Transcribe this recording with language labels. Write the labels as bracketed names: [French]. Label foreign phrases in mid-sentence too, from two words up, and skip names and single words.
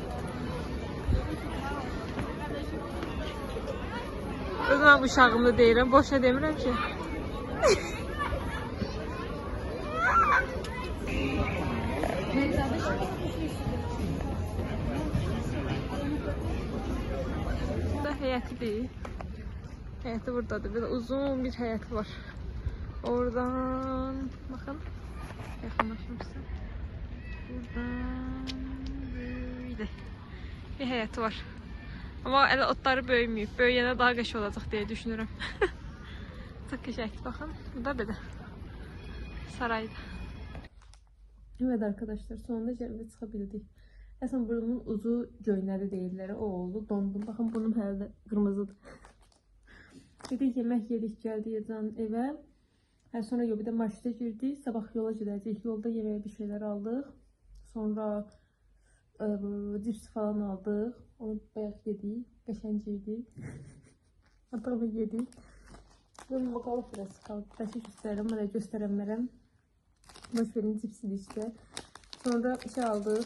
[Azerbaijani] Özüm uşağımda deyirəm, boşuna demirəm ki. Burada həyəti deyil. Həyəti buradadır. Böyle uzun bir həyəti var. [Turkish] Oradan bakın. Yakınlaşmışsın. Buradan böyle bir həyəti var. [Azerbaijani] Ama elə otları böyüməyib. Böyüyənə daha qəşəng olacaq deyə düşünürəm. Çox qəşəngdir baxın. Bu da belə. Sarayda. [Turkish] Evet arkadaşlar, sonunda [Azerbaijani] cəbə çıxa bildik. Əslən burnumun ucu göynəli deyirlər. O oldu. Dondum. Baxın burnum hələ də qırmızıdır. Dedik yemək yedik, gəldik Ecənin evə. Sonra bir də marşruta girdik. Sabah yola gedəcəyik. Yolda yeməyə bir şeylər aldıq. [Turkish] Sonra cips falan aldık. [Azerbaijani] Onu bayağı yedik. Qəşəngiydi. Hatta yedik. [Turkish] Bunun bakalım biraz kaldı. Taşı gösterelim. Böyle gösteremem. Boş verin, cipsiydi işte. [Azerbaijani] Sonra şey aldık.